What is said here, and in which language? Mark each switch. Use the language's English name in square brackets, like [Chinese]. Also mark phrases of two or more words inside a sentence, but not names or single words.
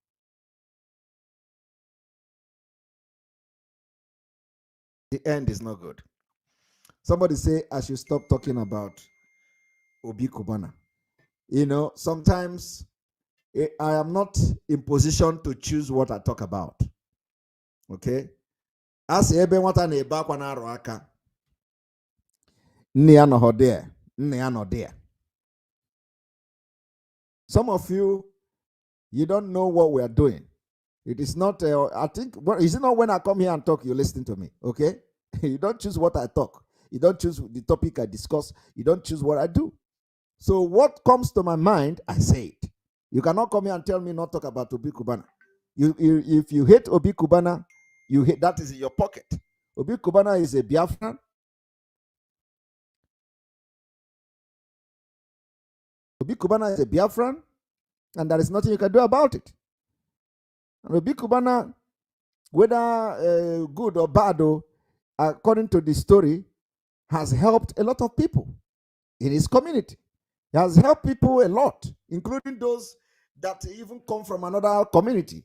[English] The end is not good. Somebody say I should stop talking about Obi Kubana. You know, sometimes I am not in position to choose what I talk about. Okay? [Igbo] As ebe nwata na ebe akwa na aro aka. Nne ya [English] no there. [Igbo] Nne ya [English] no there. Some of you don't know what we are doing. It is not, I think, is it not when I come here and talk, you listen to me, okay? You don't choose what I talk. You don't choose the topic I discuss. You don't choose what I do. So what comes to my mind, I say it. You cannot come here and tell me not talk about Obi Kubana. If you hate Obi Kubana, you hate, that is in your pocket. Obi Kubana is a Biafran. Obi Kubana is a Biafran, and there is nothing you can do about it. And Obi Kubana, whether good or bad, according to the story, has helped a lot of people in his community. He has helped people a lot, including those that even come from another community.